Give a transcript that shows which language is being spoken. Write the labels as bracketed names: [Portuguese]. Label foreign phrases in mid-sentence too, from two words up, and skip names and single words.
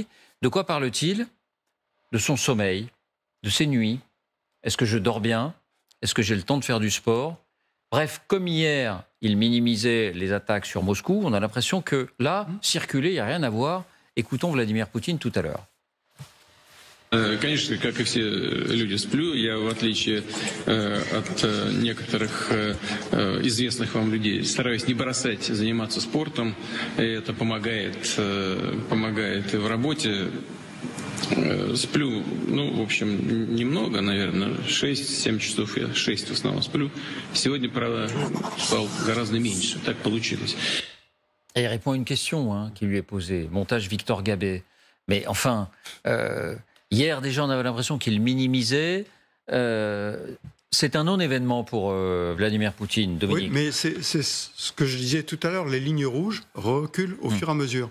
[French] De quoi parle-t-il? De son sommeil, de ses nuits. Est-ce que je dors bien? Est-ce que j'ai le temps de faire du sport? Bref, comme hier, il minimisait les attaques sur Moscou, on a l'impression que là, circuler, il n'y a rien à voir. Écoutons Vladimir Poutine tout à l'heure. [Russian] Конечно, как и все люди, сплю. Я, в отличие от некоторых известных вам людей, стараюсь не бросать заниматься спортом. И это помогает и в работе. Сплю, в общем, немного, наверное, 6-7 часов, я 6 в основном сплю. Сегодня, правда, спал гораздо меньше, так получилось. [French] Et il répond à une question qui lui est posée, montage Victor Gabet. Mais enfin, hier déjà on avait l'impression qu'il minimisait. C'est un non-événement pour Vladimir Poutine, Dominique. Oui, mais c'est ce que je disais tout à l'heure, les lignes rouges reculent au fur et à mesure.